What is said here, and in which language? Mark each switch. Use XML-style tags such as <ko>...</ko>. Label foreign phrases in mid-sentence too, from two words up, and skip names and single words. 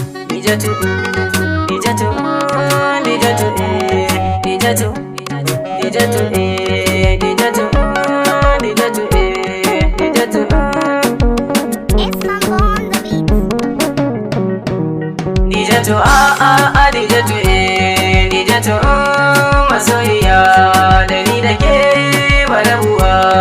<en>Nijatu, Nijatu, Nijatu, eh, Nijatu, Nijatu, eh, Nijatu, Nijatu, eh, Nijatu. It's Mambo on the beat. Nijatu, ah, ah, ah, Nijatu, eh, Nijatu,</en> <ha>mm, masoyiya, da ni da ke ba rabuwa.</ha>